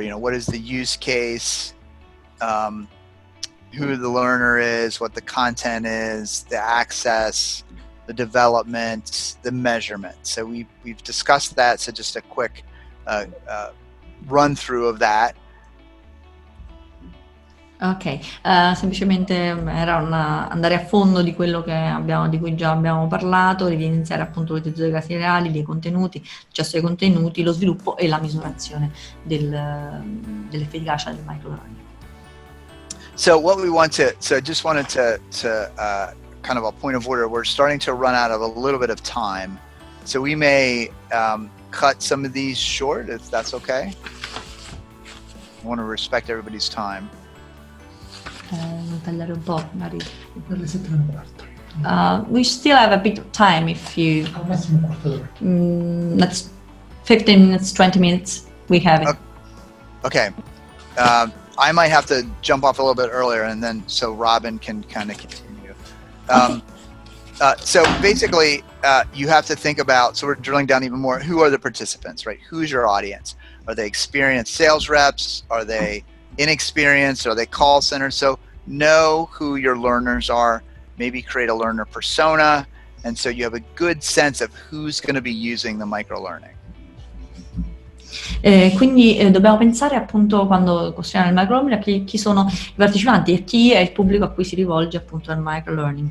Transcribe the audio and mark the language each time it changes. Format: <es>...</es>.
<en>You know, what is the use case, who the learner is, what the content is, the access, the development, the measurement. So we've discussed that. So just a quick run through of that.</en> <it>Ok, semplicemente era andare a fondo di quello di cui già abbiamo parlato, evidenziare appunto l'utilizzo dei casi reali, dei contenuti, l'accesso ai contenuti, lo sviluppo e la misurazione dell'efficacia del microlearning.</it> <en>So what we want to, so I just wanted to kind of a point of order, we're starting to run out of a little bit of time. So we may cut some of these short, if that's okay. I want to respect everybody's time.</en> <it>Tagliare un po', magari. Per le 7:15.</it> <en>We still have a bit of time if you...</en> <it>Al massimo un quarto d'ora.</it> <en>That's 15 minutes, 20 minutes, we have it. Okay. I might have to jump off a little bit earlier and then so Robyn can kind of continue. So basically, you have to think about, so we're drilling down even more, who are the participants, right? Who's your audience? Are they experienced sales reps? Are they inexperienced? Are they call centers? So know who your learners are, maybe create a learner persona, and so you have a good sense of who's going to be using the microlearning.</en> <it>Quindi dobbiamo pensare appunto quando costruiamo il microlearning a chi sono i partecipanti e chi è il pubblico a cui si rivolge appunto al microlearning.</it>